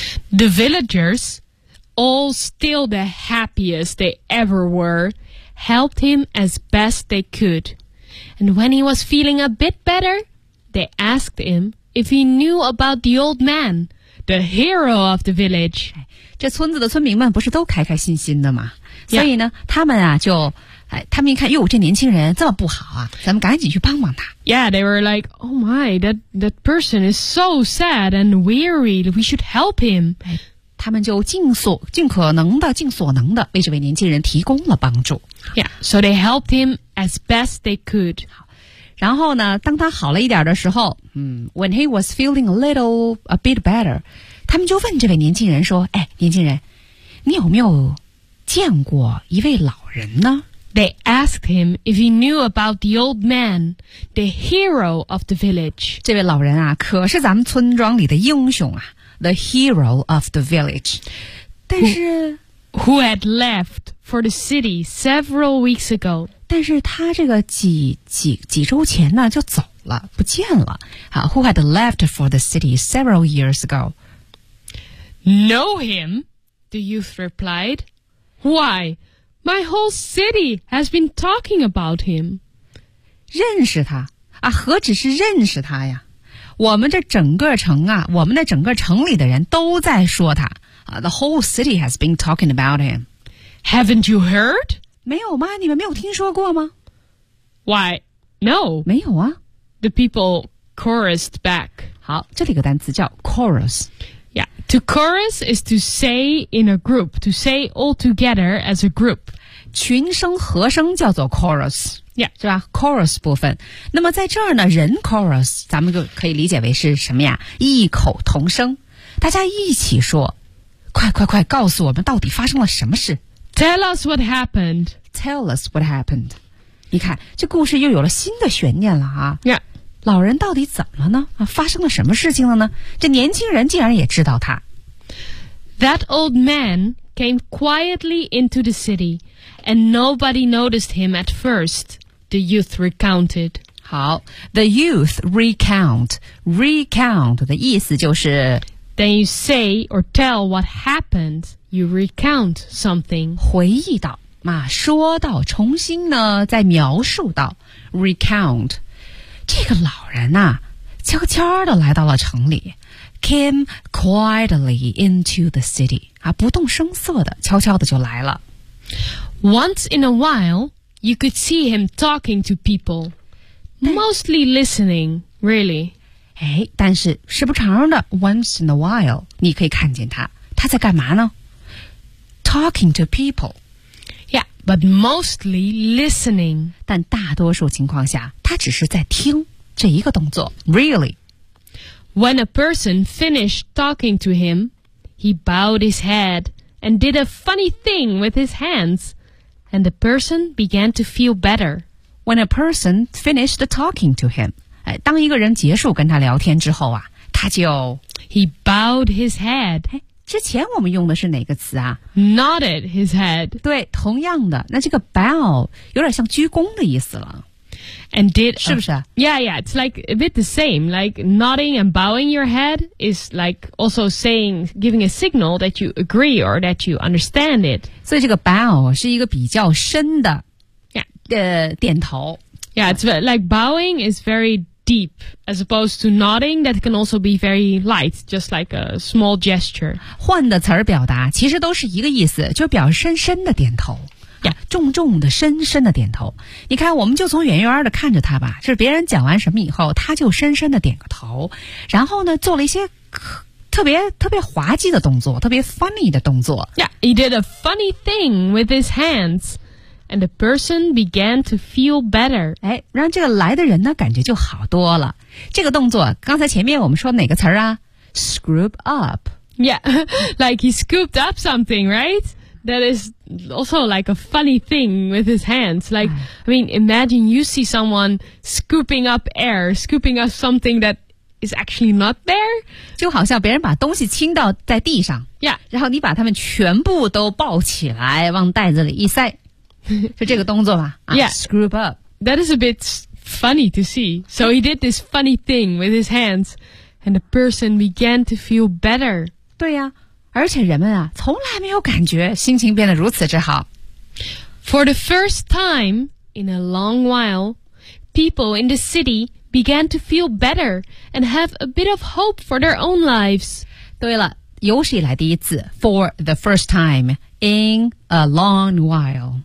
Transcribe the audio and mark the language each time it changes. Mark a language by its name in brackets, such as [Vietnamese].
[English] The villagers, all still the happiest they ever were, helped him as best they could. And when he was feeling a bit better, they asked him if he knew about the old man, the hero of the village. [Chinese] 这村子的村民们不是都开开心心的吗？ [English] Yeah. [Chinese] 所以呢，他们啊就，哎，他们一看，哟，这年轻人这么不好啊，咱们赶紧去帮帮他。 [English] Yeah, they were like, oh my, that person is so sad and weary, we should help him. [Chinese] 他们就尽所能的为这位年轻人提供了帮助。 [English] Yeah, so they helped him as best they could. [Chinese] 然后呢，当他好了一点的时候， [English] when he was feeling a bit better, [Chinese] 他们就问这位年轻人说，哎，年轻人，你有没有见过一位老人呢？ [English] They asked him if he knew about the old man, the hero of the village. [Chinese] 这位老人啊，可是咱们村庄里的英雄啊 ， [English] the hero of the village. [Chinese] 但是 [English] who had left for the city several weeks ago. [Chinese] 但是他这个几周前呢就走了，不见了。好 [English] ，who had left for the city several years ago. Know him? The youth replied. Why? My whole city has been talking about him. [Chinese] 认识他啊，何止是认识他呀？我们这整个城啊，我们的整个城里的人都在说他 [English] The whole city has been talking about him. Haven't you heard? [Chinese] 没有吗？你们没有听说过吗？ [English] Why? No. [Chinese] 没有啊。 [English] The people chorused back. [Chinese] 好，这里有个单词叫 chorus。 [English] Yeah, to chorus is to say in a group, to say all together as a group. [Chinese] 群声和声叫做 chorus。 [English] Yeah. [Chinese] 是吧 ?chorus 部分。那么在这儿呢人 chorus, 咱们就可以理解为是什么呀异口同声。大家一起说快快快告诉我们到底发生了什么事。 [English] Tell us what happened. Tell us what happened. [Chinese] 你看这故事又有了新的悬念了啊。 [English] Yeah. [Chinese] 老人到底怎么了呢发生了什么事情了呢这年轻人竟然也知道他。 [English] That old man came quietly into the city. And nobody noticed him at first, the youth recounted. [Chinese] 好 [English] the youth recount. Recount [Chinese] 的意思就是 [English] Then you say or tell what happened, you recount something. [Chinese] 回忆到嘛说到重新呢再描述到 recount. 这个老人啊悄悄地来到了城里 [English] came quietly into the city. [Chinese] 啊不动声色的悄悄地就来了。 [English] Once in a while, you could see him talking to people, mostly listening, really. [Chinese] 哎，但是时不常的 [English] once in a while, [Chinese] 你可以看见他，他在干嘛呢？ [English] Talking to people. Yeah, but mostly listening. [Chinese] 但大多数情况下，他只是在听这一个动作 [English] really. When a person finished talking to him, he bowed his head and did a funny thing with his hands. And the person began to feel better. When a person finished talking to him, [Chinese] 当一个人结束跟他聊天之后啊，他就 [English] He bowed his head. [Chinese] 之前我们用的是哪个词啊？ [English] Nodded his head. [Chinese] 对，同样的，那这个 bow 有点像鞠躬的意思了。 [English] And did [Chinese] 是不是？ [English] Yeah, yeah. It's like a bit the same. Like nodding and bowing your head is like also saying, giving a signal that you agree or that you understand it. [Chinese] 所以这个 bow 是一个比较深的 [English] yeah. [Chinese] 点头。 [English] Yeah, it's like bowing is very deep as opposed to nodding that can also be very light, just like a small gesture. [Chinese] 换的词儿表达其实都是一个意思，就表示深深的点头。 [English] Yeah. [Chinese] 重重的深深的点头你看我们就从远远的看着他吧就是别人讲完什么以后他就深深的点个头然后呢做了一些特别滑稽的动作特别 funny 的动作 [English] Yeah, he did a funny thing with his hands and the person began to feel better [Chinese] 哎，让这个来的人呢感觉就好多了这个动作刚才前面我们说哪个词啊 scoop up [English] Yeah, like he scooped up something, right? That is also like a funny thing with his hands. Like, I mean, imagine you see someone scooping up air, scooping up something that is actually not there. [Chinese] 就好像别人把东西倾倒在地上。 [English] Yeah. [Chinese] 然后你把它们全部都抱起来往袋子里一塞。就这个动作吧。 [English] Yeah. Scoop up. That is a bit funny to see. So he did this funny thing with his hands and the person began to feel better. [Chinese] 对呀。而且人们啊从来没有感觉心情变得如此之好。 [English] For the first time in a long while, people in the city began to feel better and have a bit of hope for their own lives. [Chinese] 对了有史以来第一次 [English] for the first time in a long while.